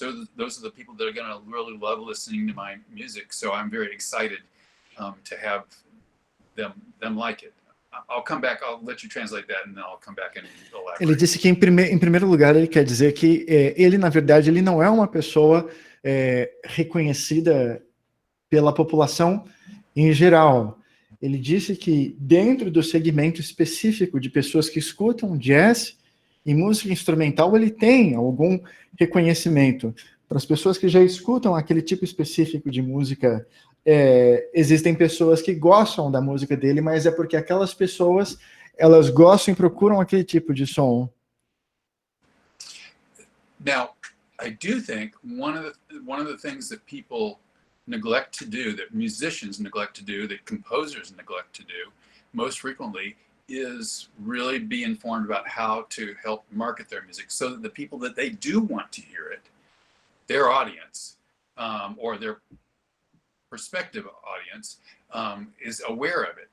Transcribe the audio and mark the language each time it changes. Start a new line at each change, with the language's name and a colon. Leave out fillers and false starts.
English: Those are the people that are going to really love listening to my music. So I'm very excited to have them like it. I'll come back. I'll let you translate that, and then I'll come back and elaborate.
Portuguese: Ele disse que, em primeiro lugar, ele quer dizer que ele, na verdade, ele não é uma pessoa reconhecida pela população em geral. Ele disse que, dentro do segmento específico de pessoas que escutam jazz e música instrumental, ele tem algum reconhecimento. Para as pessoas que já escutam aquele tipo específico de música, existem pessoas que gostam da música dele, mas é porque aquelas pessoas, elas gostam e procuram aquele tipo de som.
English: Now, I do think one of the things that people neglect to do, that musicians neglect to do, that composers neglect to do most frequently, is really be informed about how to help market their music so that the people that they do want to hear it, their audience, or their prospective audience, is aware of it.